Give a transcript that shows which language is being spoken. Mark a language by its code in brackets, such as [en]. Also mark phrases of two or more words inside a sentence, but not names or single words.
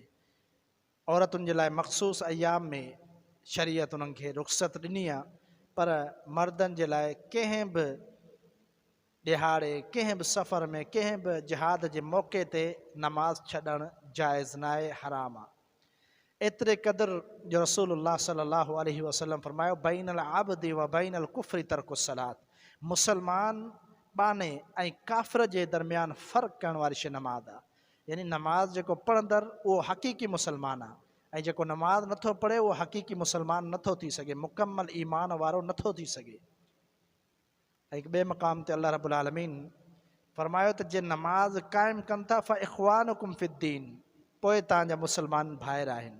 [sd] औरतुनि जे लाइ मख़सूस अयाम में शरीयत उन्हनि खे रुख़्सत ॾिनी आहे, पर मर्दनि जे लाइ कंहिं बि ॾिहाड़े, कंहिं बि सफ़र में, कंहिं बि जिहाद जे मौक़े ते नमाज़ छॾणु जाइज़ न आहे, हराम आहे। एतिरे क़दुरु जो रसूलुल्लाह [ar] صلى الله عليه وسلم [sd] फरमायो [ar] بين العبد وبين الكفر ترك الصلاة, [sd] मुसलमान बाने ऐं काफ़िर जे दरमियान फ़र्क़ु करण वारी शइ नमाज़ आहे। यानी नमाज़ जेको पढ़ंदड़ उहो हक़ीक़ी मुसलमान आहे, ऐं जेको नमाज़ नथो पढ़े उहो हक़ीक़ी मुसलमान नथो थी सघे, मुकमल ईमान वारो नथो थी सघे। ऐं ॿिए मक़ाम ते अल्लाह [ar] رب العالمين [sd] फरमायो त जे नमाज़ क़ाइमु कनि था [ar] فإخوانكم في الدين, [sd] पोइ तव्हांजा मुसलमान भाइर आहिनि।